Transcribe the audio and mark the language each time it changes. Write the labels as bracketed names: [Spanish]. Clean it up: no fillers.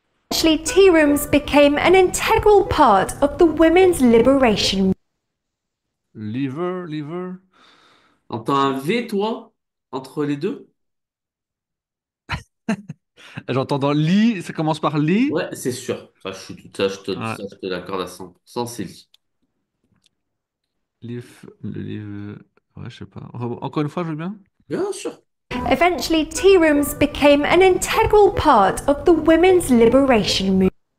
[English] Eventually, tea rooms became an integral part of the women's liberation Liver, liver. [French] Entends un V, toi, entre les deux? J'entends dans lit, ça commence par lit. Ouais, c'est sûr. Ouais. Ça, je te l'accorde à 100%, c'est lui. Le livre. Ouais, je sais pas. Encore une fois, je veux bien. Bien sûr. [English] Eventually, tea rooms became an integral part of the women's liberation movement.